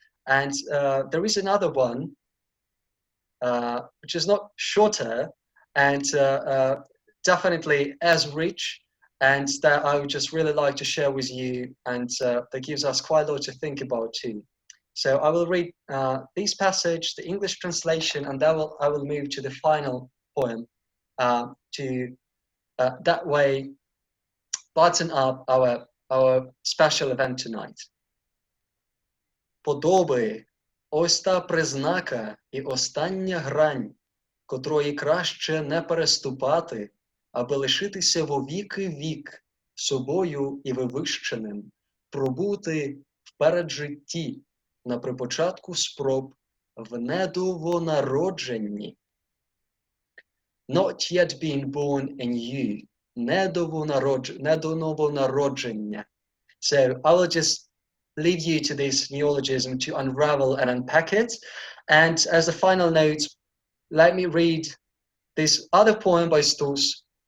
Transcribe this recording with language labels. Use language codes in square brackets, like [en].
[en] And there is another one, which is not shorter and definitely as rich, and that I would just really like to share with you, and that gives us quite a lot to think about too. So I will read this passage, the English translation, and then I will move to the final poem to that way button up our special event tonight. [uk] Подоби – ось та признака і остання грань, котрої краще не переступати, аби лишитися вовіки вік собою і вивищеним, пробути вперед житті на припочатку спроб в недовонародженні. [en] Not yet being born in you. [uk] Недовонародження. [en] So I will just leave you to this neologism to unravel and unpack it. And as a final note, let me read this other poem by Stus.